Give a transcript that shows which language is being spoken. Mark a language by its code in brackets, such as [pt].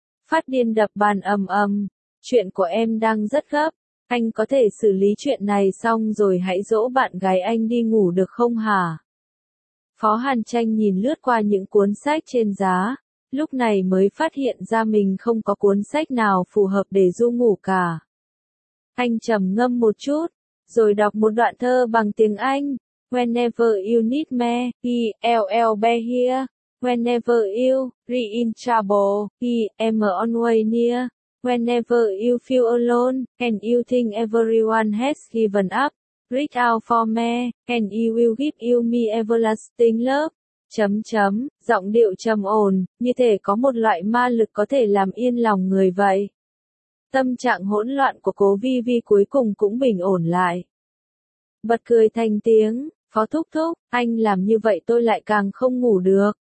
[vi] Phát điên đập bàn ầm ầm, chuyện của em đang rất gấp, anh có thể xử lý chuyện này xong rồi hãy dỗ bạn gái anh đi ngủ được không hả? Phó Hàn Tranh nhìn lướt qua những cuốn sách trên giá. Lúc này mới phát hiện ra mình không có cuốn sách nào phù hợp để du ngủ cả. Anh trầm ngâm một chút, rồi đọc một đoạn thơ bằng tiếng Anh. [en] Whenever you need me, I'll be here. Whenever you're in trouble, I'm always near. Whenever you feel alone, and you think everyone has given up, reach out for me, and he will give you me everlasting love. [vi] Chấm chấm, giọng điệu trầm ổn, như thể có một loại ma lực có thể làm yên lòng người vậy. Tâm trạng hỗn loạn của cô Vivi cuối cùng cũng bình ổn lại. Bật cười thành tiếng, Phó Thúc Thúc, anh làm như vậy tôi lại càng không ngủ được.